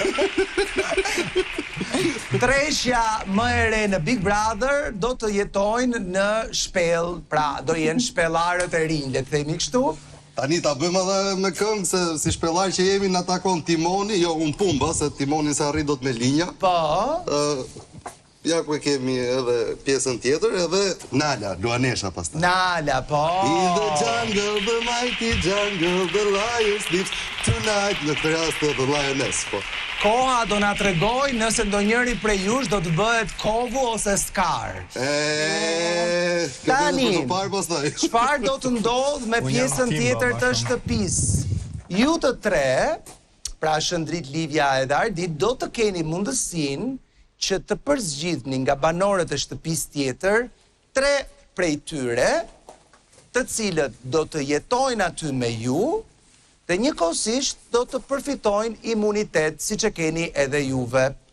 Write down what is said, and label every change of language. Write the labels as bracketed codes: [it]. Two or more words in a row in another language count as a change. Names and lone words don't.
[sq] Treshja më e re në Big Brother do të jetojnë në shpellë, pra do jenë shpellarët e rinj, le të themi kështu. Tani ta bëjmë edhe me këngë, se si shpellar që jemi në takon Timoni, jo unë pumba, se Timoni se arrit do të me linja. Po. Ja ku e kemi edhe pjesën tjetër, edhe Nala, Luanesha pastaj. Nala, po. [en] In the jungle, the mighty jungle, the lion sleeps tonight. [sq] Në këtë rast The Lioness, po. Koha do na tregoj nëse ndonjëri prej jush do të bëhet kovu ose skar. Tani, çfarë do të ndodh me pjesën tjetër të shtëpisë? Ju të tre, pra Shëndrit, Livia edhe Ardit, do të keni mundësinë që të përzgjidhni nga banorët e shtëpisë tjetër 3 prej tyre, të cilët do të jetojnë aty me ju, dhe njëkohësisht do të përfitojnë imunitet, si që keni edhe juve.